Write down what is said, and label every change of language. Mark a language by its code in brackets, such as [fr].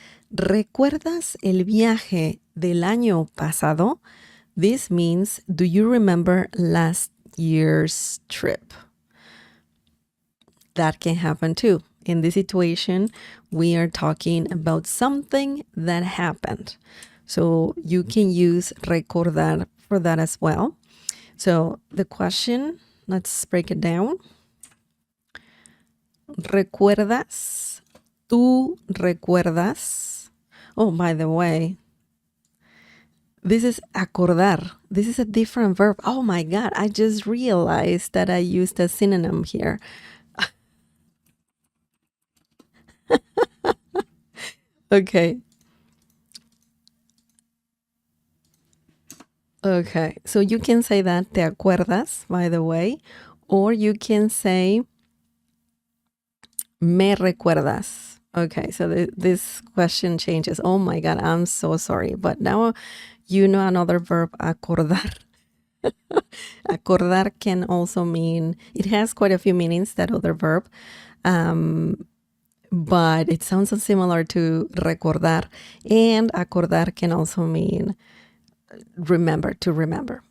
[es] ¿Recuerdas el viaje del año pasado? [en] This means, do you remember last year's trip? That can happen too. In this situation, we are talking about something that happened. So you can use recordar for that as well. So the question, let's break it down. [es] ¿Recuerdas? ¿Tú recuerdas? [en] Oh, by the way, this is acordar. This is a different verb. Oh my God, I just realized that I used a synonym here. Okay. Okay, so you can say that, [es] ¿te acuerdas, [en] by the way? Or you can say, [es] ¿me recuerdas? [en] Okay, so this question changes. Oh my God, I'm so sorry. But now you know another verb, acordar. Acordar can also mean, it has quite a few meanings, that other verb. But it sounds similar to recordar. And acordar can also mean remember, to remember.